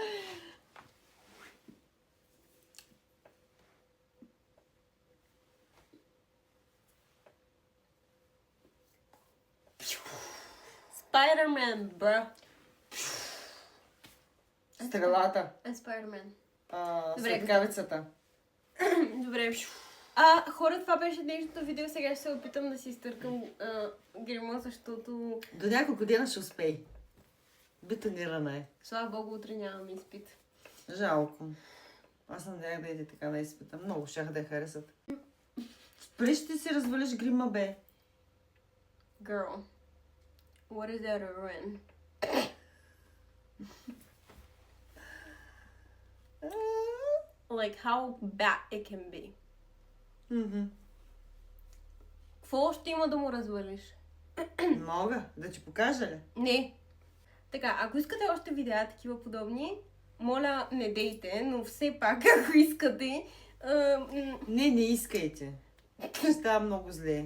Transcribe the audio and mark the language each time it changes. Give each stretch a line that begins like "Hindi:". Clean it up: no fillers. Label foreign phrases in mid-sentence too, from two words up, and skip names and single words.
English: Spider-Man, bro.
Bulgarian: стрелата, Spider-Man. Добре, светкавицата. Добре. Хора, това беше днешното видео. Сега ще се опитам да си изтъркам грима, защото До няколко дена ще успей. Бетонирана е. слава богу, утре нямам изпит. Жалко. Аз надях да иде така да изпитам. Много щях да я харесат. Спри ще си развалиш грима, бе.
English: Girl, what is that a ruin? Like how bad it can be.
Bulgarian: Какво още има да му развалиш? Мога. Да ти покажа ли? Не. Така, ако искате още видеа такива подобни, моля не дейте, но все пак, ако искате, Не искайте. Ще става много зле.